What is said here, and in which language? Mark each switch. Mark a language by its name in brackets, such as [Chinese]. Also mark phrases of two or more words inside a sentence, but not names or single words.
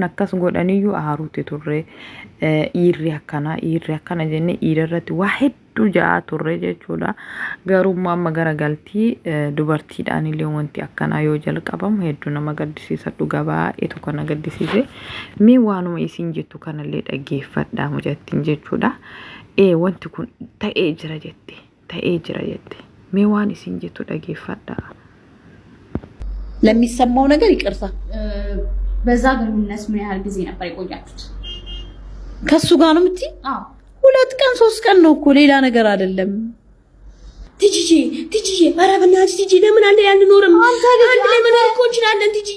[Oromo] akkas godhaniyyuu aaruutti turre dhiirri akkana jenne dhiira irratti waa hedduu ja'a turre jechuudha garuu amma garagaltii dubartiidhaan illee wanti akkanaa yoo jalqabamu hedduu nama gaddisiisa dhugaa baay'ee tokko na gaddisiise mee waanuma isiin jettu kanallee dhaggeeffadhaa mucattiin jechuudha wanti kun ta'ee jira jette mee waan isiin jettu dhaggeeffadhaa [Amharic] ለሚሰማው ነገር ይቅርታ በዛ ግንኙነት ምን ያህል ጊዜ ነበር የቆያችሁት ከሱ ጋር ነው ምትይ? አዎ 2 ቀን 3 ቀን ነው እኮ ሌላ ነገር አይደለም ትጂጂ ኧረ በእናትሽ ትጂ ለምን አንድ ላይ አንኖርም አንድ ላይ መኖር እኮ እንችላለን ትጂጂ